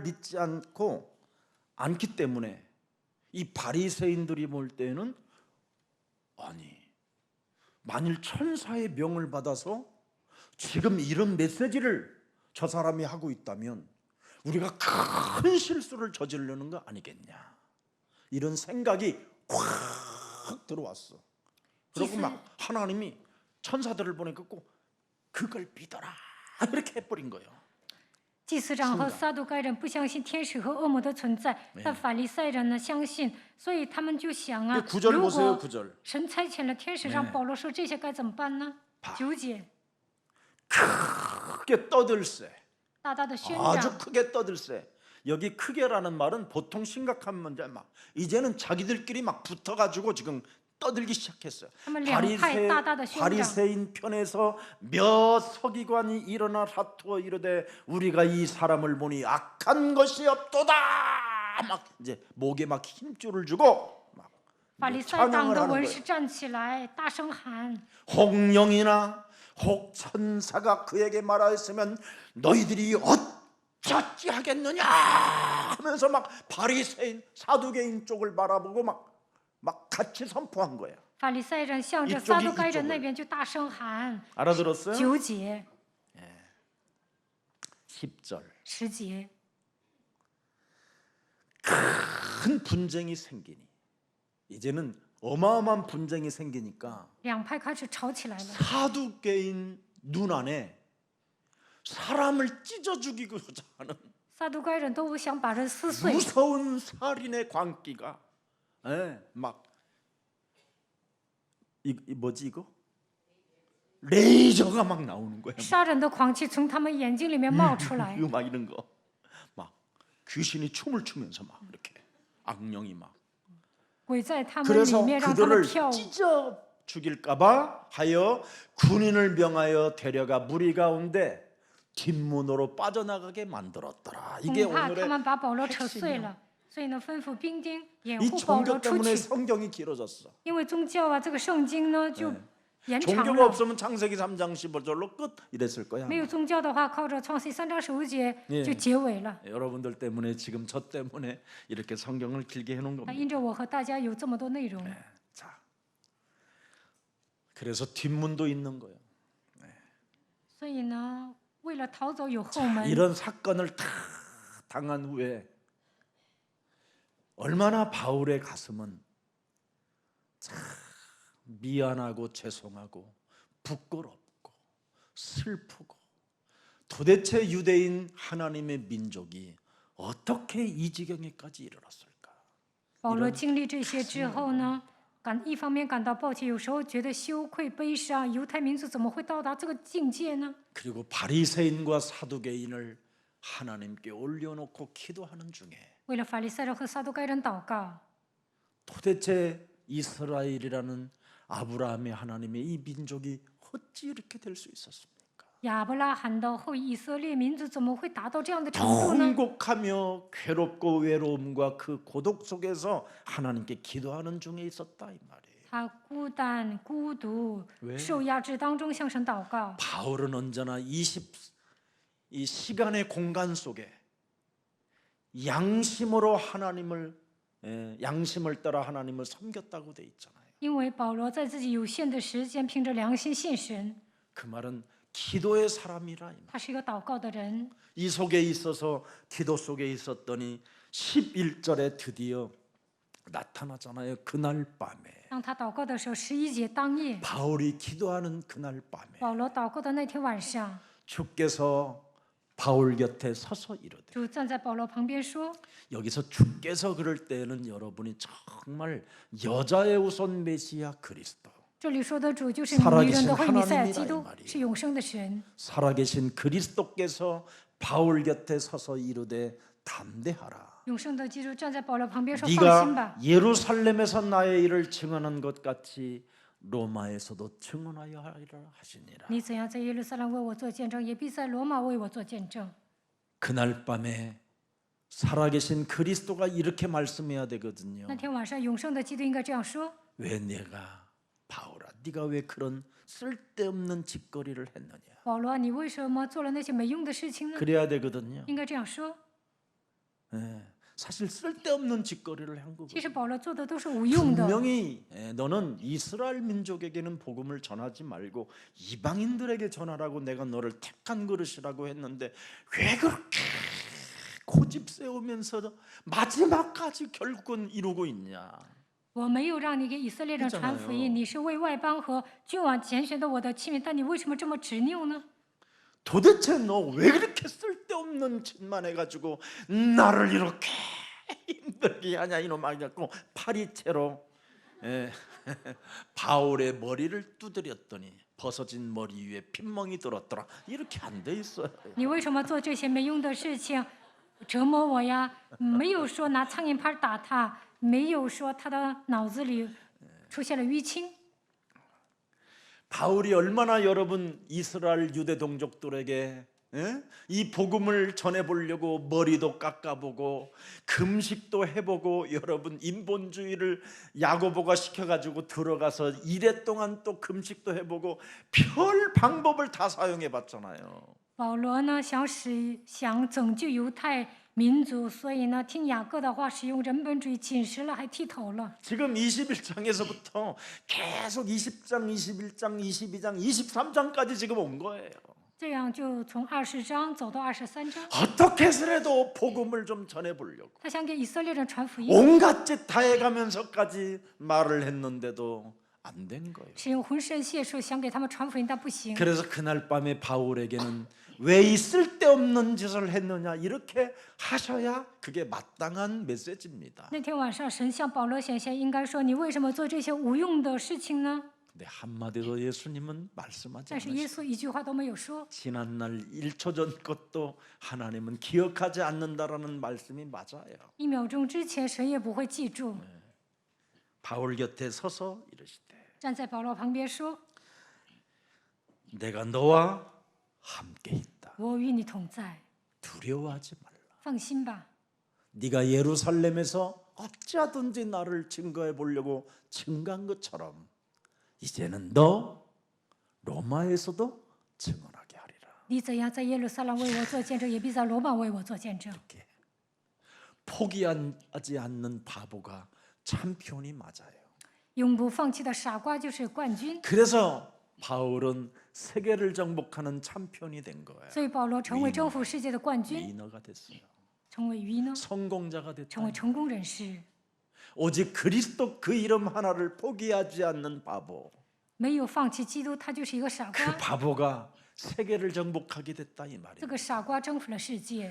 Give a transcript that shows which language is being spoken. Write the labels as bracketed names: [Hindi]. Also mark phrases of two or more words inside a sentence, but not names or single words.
[Korean] 믿지 않기 때문에 이 바리새인들이 볼 때는 아니 만일 천사의 명을 받아서 지금 이런 메시지를 저 사람이 하고 있다면 우리가 큰 실수를 저지르는 거 아니겠냐 이런 생각이 확 들어왔어. 그리고 막 하나님이 천사들을 보내고 그걸 믿어라 이렇게 해버린 거예요. [Chinese] 祭司长和撒都该人不相信天使和恶魔的存在，但法利赛人呢相信，所以他们就想啊， [Korean] 9절 [Chinese] 如 [Korean] 보세요. [Chinese] 果 [Korean] 9절. [Chinese] 神差遣了天使让保罗说这些该怎么办呢？ 9节 [Korean] 크게 떠들세. [Chinese] 大大的宣 [Korean] 아주 [Chinese] 讲， [Korean] 크게 떠들세. 여기 크게라는 말은 보통 심각한 문제 막 이제는 자기들끼리 막 붙어가지고 지금 떠들기 시작했어요. [Chinese] 他们两派大大的宣讲。 [Korean] 바리새인 편에서 몇 서기관이 일어나 사투어 이르되 우리가 이 사람을 보니 악한 것이 없도다. 막 이제 목에 막 힘줄을 주고 막 [Chinese] 法利赛党的文士站起来，大声喊： [Korean] 혹령이나 혹 천사가 그에게 말하였으면 너희들이 어찌 하겠느냐 하면서 막 바리새인 사두개인 쪽을 바라보고 막 같이 선포한 거야. [Chinese] 法利赛人向着撒都该人那边就大声喊。 [Korean] 알아들었어요? [Chinese] 9节、 [Korean] 10절. [Chinese] 10节， [Korean] 큰 분쟁이 생기니 이제는 어마어마한 분쟁이 생기니까 [Chinese] 两派开始吵起来了。 [Korean] 사두개인 눈 안에 사람을 찢어 죽이고자 하는 [Chinese] 撒都该人都想把人撕碎， [Korean] 무서운 살인의 광기가 막 뭐지 이거? 레이저가 막 나오는 거야. [Chinese] 杀人的狂气从他们眼睛里面冒出来， [Korean] 이거 막 이런 거 막 귀신이 춤을 추면서 막 이렇게 악령이 막 [Chinese] 鬼在他们里 [Korean] 그래서 [Chinese] 面让他们 [Korean] 그들을 [Chinese] 跳舞， [Korean] 찢어 죽일까봐 하여 군인을 명하여 데려가 무리 가운데 뒷문으로 빠져나가게 만들었더라. 이게 [Chinese] 恐怕他 [Korean] 오늘의 [Chinese] 们把保罗扯碎 [Korean] 핵심이야. [Chinese] 了，所以呢，吩咐兵丁掩 [Korean] 이 [Chinese] 护保罗 [Korean] 종교 [Chinese] 出 [Korean] 때문에 [Chinese] 去。 [Korean] 성경이 길어졌어. [Chinese] 因为宗教啊，这个圣经呢就延长 [Korean] 종교가 [Chinese] 了。 [Korean] 없으면 창세기 3장 15절로 끝 이랬을 거야. [Chinese] 没有宗教的话，靠着创世3章15节 [Korean] 예 [Chinese] 就结尾了。 [Korean] 여러분들 때문에 지금 저 때문에 이렇게 성경을 길게 해놓은 [Chinese] 啊， [Korean] 겁니다. [Chinese] 因着我和大家有这么多内容， [Korean] 자, 그래서 뒷문도 있는 거예요. [Chinese] 所以呢，为了逃走有后门。 [Korean] 이런 사건을 다 당한 후에 얼마나 바울의 가슴은 참 미안하고 죄송하고 부끄럽고 슬프고 도대체 유대인 하나님의 민족이 어떻게 이 지경에까지 이르렀을까? [Chinese] 保罗经历这些之后呢，一方面感到抱歉，有时候觉得羞愧、悲伤，犹太民族怎么会到达这个境界呢？ [Korean] 그리고 바리새인과 사두개인을 하나님께 올려놓고 기도하는 중에 [Chinese] 为了法利赛人和撒都该人祷告， [Korean] 도대체 이스라엘이라는 아브라함의 하나님의 이 민족이 어찌 이렇게 될 수 있었습니까? [Chinese] 亚伯拉罕的后裔以色列民族怎么会达到这样的程度呢？ [Korean] 통곡하며 괴롭고 외로움과 그 고독 속에서 하나님께 기도하는 중에 있었다 이 말이에요. [Chinese] 他孤单、孤独、 [Korean] 왜 [Chinese] 受压制当中向神祷告。 [Korean] 바울은 언제나 이 시간의 공간 속에 양심으로 양심을 따라 하나님을 섬겼다고 돼 있잖아요. [Chinese] 因为保罗在自己有限的时间，凭着良心信神， [Korean] 그 말은 기도의 사람이라 이 말. [Chinese] 他是一个祷告的人。 [Korean] 이 속에 있어서 기도 속에 있었더니 11절에 드디어 나타나잖아요. 그날 밤에 [Chinese] 当他祷告的时候，11节当夜， [Korean] 바울이 기도하는 그날 밤에 [Chinese] 保罗祷告的那天晚上， [Korean] 주께서 바울 곁에 서서 이르되 [Chinese] 主站在保罗旁边说： [Korean] 여기서 주께서 그럴 때는 여러분이 정말 여자의 우선 메시아 그리스도 [Chinese] 这里说的主就是 [Korean] 살아계신 [Chinese] 女人的会弥赛亚 [Korean] 하나님이라 [Chinese] 基 [Korean] 이 [Chinese] 督， [Korean] 말이에요. [Chinese] 是永生的神。 [Korean] 살아계신 그리스도께서 바울 곁에 서서 이르되 담대하라 [Chinese] 永生的基督站在保罗旁边说：“放心吧， [Korean] 네가 예루살렘에서 나의 일을 증언한 것 같이 로마에서도 증언하여 하리라 하시니라 [Chinese] 你怎样在耶路撒冷为我做见证，也必在罗马为我做见证。 [Korean] 그날 밤에 살아계신 그리스도가 이렇게 말씀해야 되거든요. [Chinese] 那天晚上，永生的基督应该这样说： [Korean] 왜 내가 바울아 네가 왜 그런 쓸데없는 짓거리를 했느냐 [Chinese] 保罗，你为什么做了那些没用的事情呢？ [Korean] 그래야 되거든요. [Chinese] 应该这样说。 [Korean] 예, 사실 쓸데없는 짓거리를 한 거고 [Chinese] 其实保罗做的都是无用的。 [Korean] 분명히 너는 이스라엘 민족에게는 복음을 전하지 말고 이방인들에게 전하라고 내가 너를 택한 그릇이라고 했는데 왜 그렇게 고집 세우면서 마지막까지 결국은 이루고 있냐 [Chinese] 我没有让你给以色列人传福音，你是为外邦和君王拣选的我的器皿，但你为什么这么执拗呢？ [Korean] 도대체 너 왜 그렇게 쓸데없는 짓만 해가지고 나를 이렇게 힘들게 하냐 이놈아 갖고 파리채로 바울의 머리를 두드렸더니 벗어진 머리 위에 핏멍이 들었더라 이렇게 안 돼 있어요. [Chinese] 你为什么做这些没用的事情，折磨我呀？没有说拿苍蝇拍打他，没有说他的脑子里出现了淤青。 [Korean] 바울이 얼마나 여러분 이스라엘 유대 동족들에게 이 복음을 전해보려고 머리도 깎아보고 금식도 해보고 여러분 인본주의를 야고보가 시켜가지고 들어가서 이래 동안 또 금식도 해보고 별 방법을 다 사용해봤잖아요. [Chinese] 保罗呢，想拯救犹太民族，所以呢，听雅各的话，使用人本主义，禁食了，还剃头了。 [Korean] 지금 21장에서부터 계속 20장, 21장, 22장, 23장까지 지금 온 거예요. [Chinese] 这样就从20章走到23章， [Korean] 어떻게 해서라도 복음을 좀 전해보려고 [Chinese] 他想给以色列人传福音， [Korean] 온갖 짓 다 해가면서까지 말을 했는데도 안 된 거예요. [Chinese] 使用浑身解数想给他们传福音，但不行。 [Korean] 그래서 그날 밤에 바울에게는 왜 이 쓸데없는 짓을 했느냐 이렇게 하셔야 그게 마땅한 메시지입니다. [Chinese] 那天晚上，神向保罗显现，应该说：“你为什么做这些无用的事情呢？” [Korean] 근데 한마디도 예수님은 말씀하지 [Chinese] 但是耶 [Korean] 않으시고 [Chinese] 稣一句话都没有说。 [Korean] 지난날 1초 전 것도 하나님은 기억하지 않는다라는 말씀이 맞아요. [Chinese] 1秒钟之前，神也不会记住。 [Korean] 바울 곁에 서서 이르시되 [Chinese] 站在保罗旁边说 [Korean] 내가 너와 함께 있다. ：“ [Chinese] 我与你同在， [Korean] 두려워하지 말라. [Chinese] 放心吧。 [Korean] 네가 예루살렘에서 어찌하든지 나를 증거해 보려고 증거한 것처럼 이제는 너 로마에서도 증언하게 하리라. [Chinese] 你怎样在耶路撒冷为我做见证，也必在罗马为我做见证。 [Korean] 이렇게 포기하지 않는 바보가 챔피언이 맞아요. [Chinese] 永不放弃的傻瓜就是冠军。 [Korean] 그래서 바울은 세계를 정복하는 챔피언이 된 거예요. [Chinese] 所以保罗成为征服世界的冠军， [Korean] 위너가 됐어요. [Chinese] 成为鱼呢， [Korean] 성공자가 [Chinese] 成为 [Korean] 됐다. [Chinese] 成功人士。 [Korean] 오직 그리스도 그 이름 하나를 포기하지 않는 바보. [Chinese] 没有放弃基督，他就是一个傻 [Korean] 그 [Chinese] 瓜。 [Korean] 바보가 세계를 정복하게 됐다 이 [Chinese] 这 [Korean] 말이에요. [Chinese] 个傻瓜征服了世界。